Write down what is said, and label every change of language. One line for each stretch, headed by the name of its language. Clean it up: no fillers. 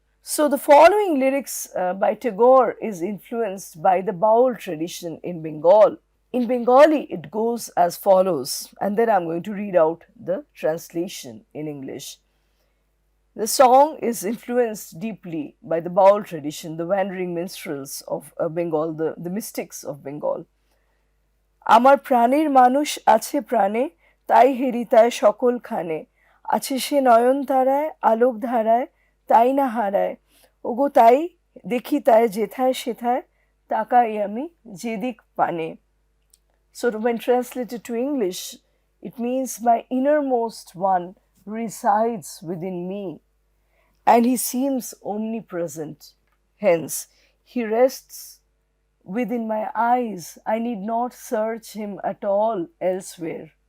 English: So the following lyrics by Tagore is influenced by the baul tradition in Bengal. In Bengali, it goes as follows, and then I'm going to read out the translation in English. The song is influenced deeply by the baul tradition, the wandering minstrels of Bengal, the mystics of Bengal.
Bangla: আমার প্রাণের মানুষ আছে প্রাণে, তাই হেরিতায় সকল খানে, আছে সে নয়ন তারায় আলোক ধারায়, তাই না হারায়, ওগো তাই দেখি তাই যেথায় সেথায়, তাকাই আমি যেদিক পানে.
English: So when translated to English, it means my innermost one resides within me, and he seems omnipresent. Hence, he rests within my eyes. I need not search him at all elsewhere.